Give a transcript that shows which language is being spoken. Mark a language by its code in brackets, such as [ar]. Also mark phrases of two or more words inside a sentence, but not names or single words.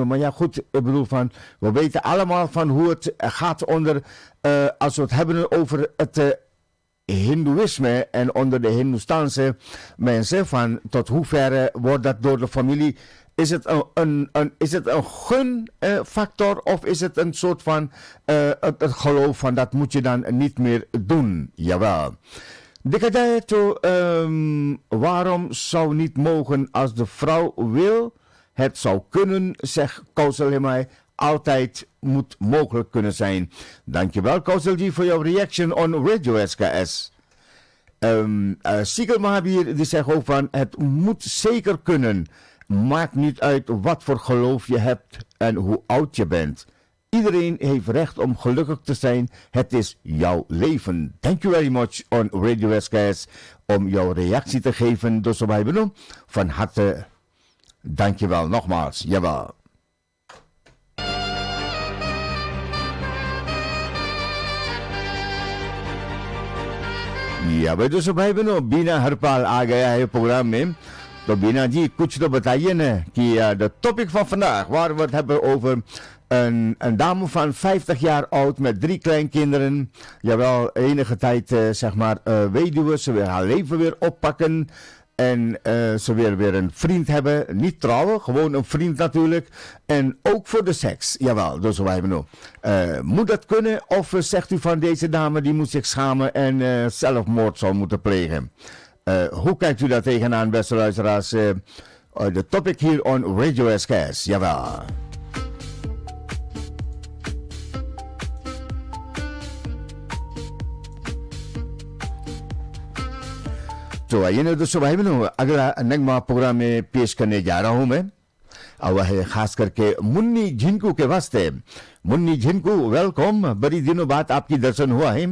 [nl] Maar ja, goed, ik bedoel van, we weten allemaal van hoe het gaat onder, als we het hebben over het Hindoeïsme en onder de Hindoestaanse mensen, van tot hoeverre wordt dat door de familie, is het een gunfactor of is het een soort van het geloof van dat moet je dan niet meer doen? Jawel. Dikadaito, waarom zou niet mogen als de vrouw wil? Het zou kunnen, zegt Kausalji, altijd moet mogelijk kunnen zijn. Dankjewel Kausalji voor jouw [en] reaction on [nl] Radio SKS. Sigel Mahabir die zegt ook van, het moet zeker kunnen. Maakt niet uit wat voor geloof je hebt en hoe oud je bent. Iedereen heeft recht om gelukkig te zijn. Het is jouw leven. [en] Thank you very much on [nl] Radio SKS om jouw reactie te geven. Dus wij benoemen van harte. Dankjewel nogmaals. Jawel. [hi] या भाई दोस्तों भाई बहनों बिना हरपाल आ गया है प्रोग्राम में तो बिना जी कुछ तो बताइए ना कि [nl] de topic van vandaag waar we het hebben over een dame van 50 jaar oud met 3 kleinkinderen. Jawel, enige tijd zeg maar weduwe, ze wil haar leven weer oppakken. En ze wil weer een vriend hebben. Niet trouwen, gewoon een vriend natuurlijk. En ook voor de seks. Jawel, dus wij hebben nog. Moet dat kunnen? Of zegt u van deze dame die moet zich schamen en zelfmoord zou moeten plegen? Hoe kijkt u daar tegenaan, beste luisteraars? De topic hier on Radio SKS. Jawel. [hi] तो आइए ना दोस्तों भाई बहनों अगला नगमा प्रोग्राम में पेश करने जा रहा हूं मैं और वह है खास करके मुन्नी झिंकू के वास्ते मुन्नी जिनको welkom. बड़ी दिनों बाद आपकी दर्शन हुआ है.